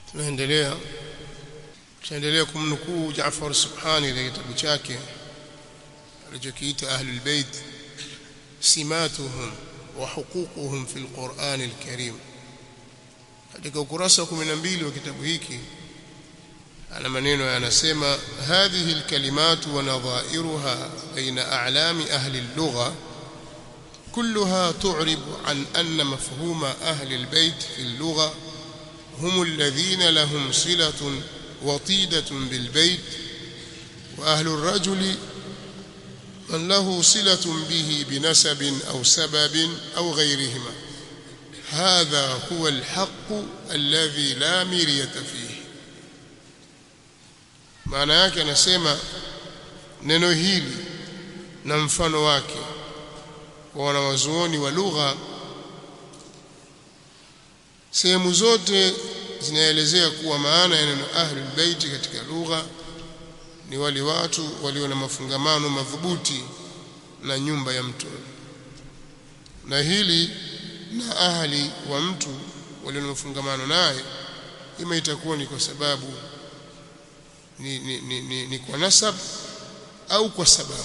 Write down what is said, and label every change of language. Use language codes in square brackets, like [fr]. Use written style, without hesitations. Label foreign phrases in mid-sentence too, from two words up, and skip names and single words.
[sw] tunaendelea kumnukuu Jaafar Subhani katika kitabu chake alichokiita Ahlul Bait simatuhum wa huququhum fil Qur'an al-Karim. Katika ukurasa wa 12 wa kitabu hiki ana maneno yanasema [ar] هذه الكلمات ونظائرها بين أعلام أهل اللغة كلها تعرب عن أن مفهوم أهل البيت في اللغة هم الذين لهم صلة وطيدة بالبيت، وأهل الرجل من له صلة به بنسب أو سبب أو غيرهما. هذا هو الحق الذي لا مرية فيه. [sw] maana yake anasema neno hili na mfano wake kwa wanawazuoni wa lugha sehemu zote zinaelezea kuwa maana ya neno [ar] أهل البيت [sw] katika lugha ni wale watu walio na mafungamano madhubuti na nyumba ya mtu, na hili na ahli wa mtu walio na mafungamano naye ima itakuwa ni kwa sababu ni kwa nasab au kwa sababu.